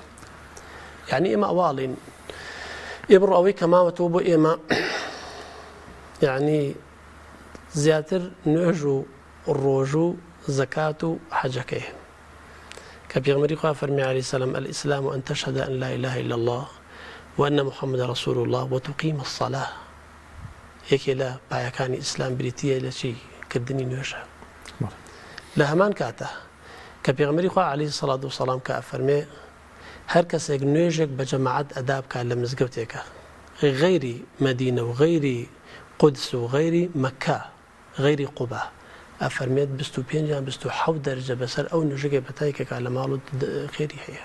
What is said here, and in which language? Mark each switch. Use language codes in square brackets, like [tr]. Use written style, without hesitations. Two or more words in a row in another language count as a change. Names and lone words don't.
[ckb] یعنی ئێمە ئەواڵین ئێبڕۆ ئەوەی کە ماوەتەوە بۆ ئێمە یعنی زیاتر نوێژ و ڕۆژ و زەکات و حەجەکەیە کە پێغەمبەری خوا فەرمی [ar] عەلەیهی سەلام الئیسلام أن تشهد أن لا إله إلا الله وأن محمد رسول الله وتقيم الصلاة. [ckb] یەکێ لە پایەکانی ئیسلام بریتیە لە چی؟ کردنی نوێژە. لە هەمان کاتە کە پێغەمبەری خوا [ar] عەلەیهی سەڵات وسەلام [ckb] کە ئەفەرمێ هەر کەسێک نوێژێک بە جەماعەت ئەدا بکات لە مزگەوتێکە غەیری مەدینە و غەیری قودس و غەیری مەکە غەیری قوبا ئەفەرمێت 25 یان 27 دەرەجە بەسەر ئەو نوێژەکەی بەتایکەکە لە ماڵ و خێری هەیە.